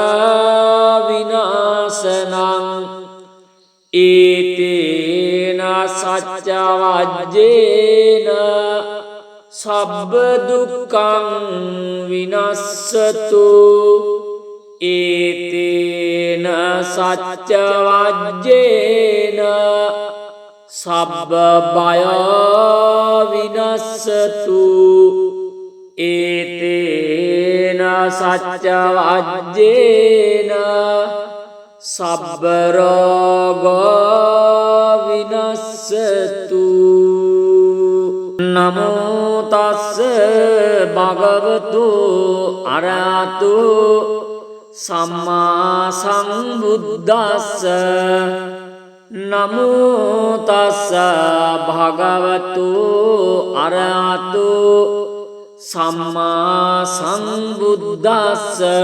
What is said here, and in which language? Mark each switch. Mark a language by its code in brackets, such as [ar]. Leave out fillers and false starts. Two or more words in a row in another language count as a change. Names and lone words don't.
[pi] විනාශනං ඒතේන සච්ච වජ්ජේන සබ්බ දුක්ඛං විනස්සතු ඒතේන සච්ච වජ්ජේන සබ්බ බය විනස්සතු ඒතේන සච්ච වජ්ජේන සබ්බ රෝග විනස්සතු නමෝ තස්ස භගවතු අරහතු සම්මා සම්බුද්දස්ස නමෝ තස්ස භගවතු අරහතු සම්මා සම්බුද්දස්ස